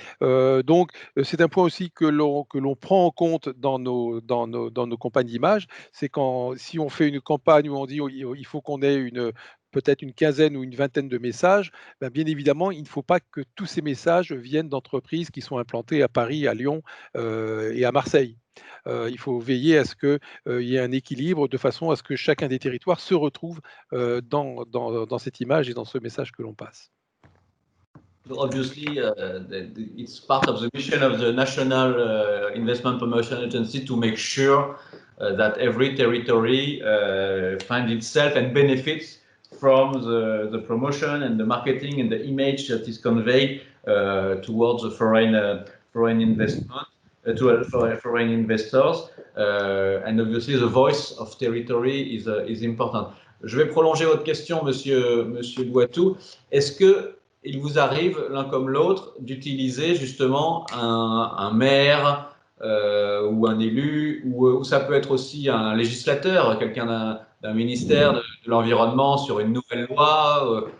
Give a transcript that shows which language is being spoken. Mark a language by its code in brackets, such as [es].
[fr] Donc, c'est un point aussi que l'on prend en compte dans nos campagnes d'image, c'est si on fait une campagne où on dit il faut qu'on ait peut-être une quinzaine ou une vingtaine de messages, ben bien évidemment, il ne faut pas que tous ces messages viennent d'entreprises qui sont implantées à Paris, à Lyon et à Marseille. Il faut veiller à ce qu'il y ait un équilibre de façon à ce que chacun des territoires se retrouve dans cette image et dans ce message que l'on passe. [en] Obviously, it's part of the mission of the National Investment Promotion Agency to make sure that every territory finds itself and benefits from the promotion and the marketing and the image that is conveyed towards the foreign investment. to foreign investors, and obviously the voice of territory is important. [fr] Je vais prolonger votre question, Monsieur Douatou. Est-ce que il vous arrive, l'un comme l'autre, d'utiliser justement un maire ou un élu, ou ça peut être aussi un législateur, quelqu'un d'un ministère de l'environnement sur une nouvelle loi?